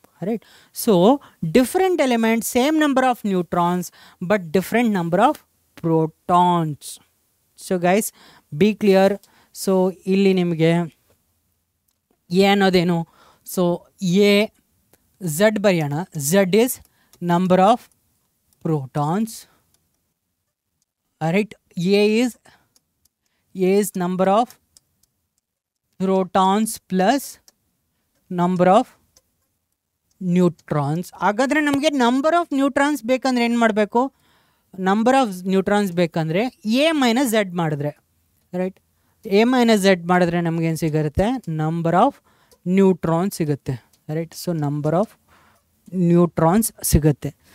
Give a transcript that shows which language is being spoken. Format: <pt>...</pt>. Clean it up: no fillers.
<en>Right, so different elements, same number of neutrons but different number of protons. So guys, be clear.</en> <kn>So ಇಲ್ಲಿ ನಿಮಗೆ A ಅನ್ನೋದೇನು, so A Z ಬರೆಯೋಣ.</kn> <en>Z is number of protons. Right, A is number of protons plus number of neutrons.</en> <kn>ಹಾಗಾದರೆ ನಮಗೆ number of neutrons ಬೇಕಂದ್ರೆ ಏನು ಮಾಡಬೇಕು, number of neutrons ಬೇಕಂದರೆ A minus Z ಮಾಡಿದ್ರೆ, ರೈಟ್, ಎ ಮೈನಸ್ ಝೆಡ್ ಮಾಡಿದ್ರೆ ನಮಗೇನು ಸಿಗುತ್ತೆ, ನಂಬರ್ ಆಫ್ ನ್ಯೂಟ್ರಾನ್ಸ್ ಸಿಗುತ್ತೆ. Right, so number of neutrons ಸಿಗುತ್ತೆ.</kn>